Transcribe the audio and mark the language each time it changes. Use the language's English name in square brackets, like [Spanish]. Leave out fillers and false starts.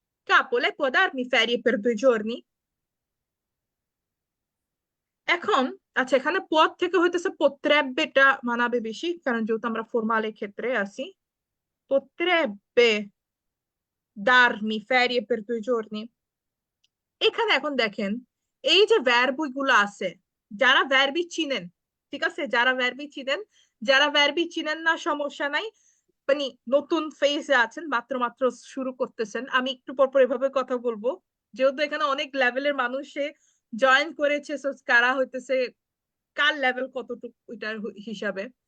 [Italian] Capo, lei può darmi ferie per 2 giorni? [Bangla] এখন আচ্ছা, এখানে পদ থেকে potrebbeটা মানাবে বেশি, কারণ যেহেতু আমরা ফর্মালের ক্ষেত্রে আছি। [Italian] potrebbe darmi ferie per 2 giorni। [Bangla] এখানে এখন দেখেন এই যে ভার্বি গুলো আছে, যারা ভার্বি চিনেন, ঠিক আছে, যারা ভার্বি চিনেন, যারা ভার্বি চিনেন না সমস্যা নাই, মানে নতুন ফেজে আছেন, মাত্র মাত্র শুরু করতেছেন, আমি একটু পর পর এভাবে কথা বলবো, যেহেতু এখানে অনেক লেভেলের মানুষে জয়েন করেছে, so কারা হইতেছে কার লেভেল কতটুকু ওইটার হিসাবে।